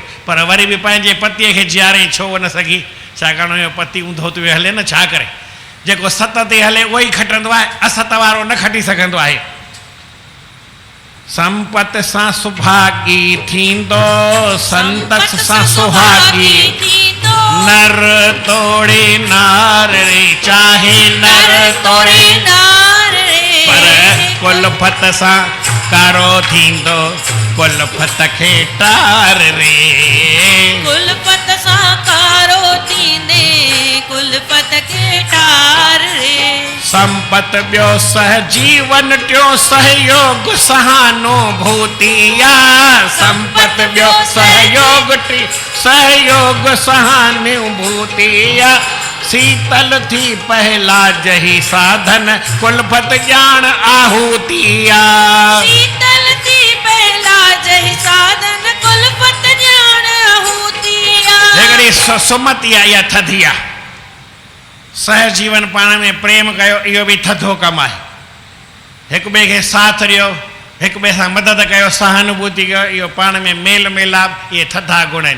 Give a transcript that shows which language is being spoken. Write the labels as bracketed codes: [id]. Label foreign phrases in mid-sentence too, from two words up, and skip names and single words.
[sd] पर वरी बि पंहिंजे पतीअ खे जीआरे छो न सघी, छाकाणि हुनजो पति ऊंधो थी हले न, छा करे। जेको सत ते हले उहो ई खटंदो आहे, असत वारो न खटी सघंदो आहे। संपत सां सुभागी थींदो, संतत सां सुहागी थींदो। नर तोड़े नार रे, चाहे नर तोड़े नार रे, पर कुलफत सां कारो थींदो, कुलफत खे टार रे। कुलपत सां कारो थींदे, कुलपत खे टार रे। संपत ॿियो सह जीवन टियों सहयोग सहानुभूतिया। संपत ॿियो सहयोग सहानुभूतिया। शीतल थी पहला जही साधन, कुलफत ॼाण आहूतिया। शीतल थी पहला जही साधन, कुलपत ॼाण आहूतिया। हिकिड़ी सुमति आहे, इहा थधी आहे। सहजीवन पाण में प्रेम कयो, इहो बि थधो कमु आहे। हिक ॿिए खे साथ ॾियो, हिक ॿिए सां मदद कयो, सहानुभूति कयो, इहो पाण में मेल मिलाप, इहे थधा गुण आहिनि।